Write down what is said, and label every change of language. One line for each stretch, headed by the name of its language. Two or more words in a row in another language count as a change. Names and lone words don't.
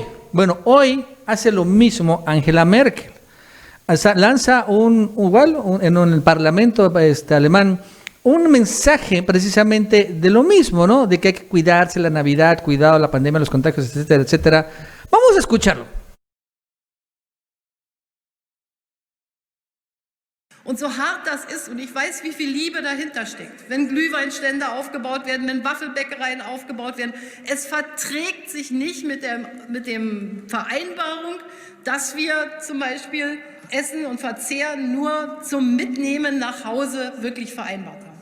Spanish: Bueno, hoy hace lo mismo Angela Merkel. Lanza en el Parlamento alemán un mensaje precisamente de lo mismo, ¿no? De que hay que cuidarse la Navidad, cuidado la pandemia, los contagios, etcétera, etcétera. Vamos a escucharlo.
German: Und so hart das ist, und ich weiß, wie viel Liebe dahinter steckt, wenn Glühweinstände aufgebaut werden, wenn Waffelbäckereien aufgebaut werden, es verträgt sich nicht mit dem Vereinbarung, dass wir zum Beispiel Essen und Verzehr nur zum Mitnehmen nach Hause wirklich vereinbart haben.